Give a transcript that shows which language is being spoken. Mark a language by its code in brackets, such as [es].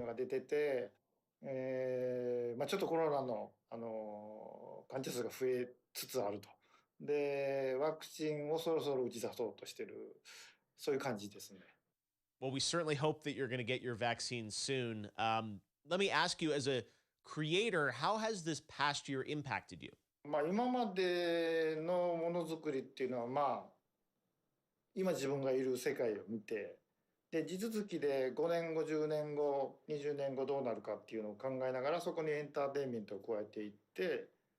[ja] のが出てて、ちょっとコロナの、患者数が増えつつあると。で、ワクチンをそろそろ打ち出そうとしてる、そういう感じですね。 [en] Well, we certainly hope that you're going to get your vaccine soon. Let me ask you, as a creator, how has this past year impacted you? [ja] 今までのものづくりっていうのは、今自分がいる世界を見て、で、地続きで5年後、10年後、20年後どうなるかっていうのを考えながら、そこにエンターテインメントを加えていって、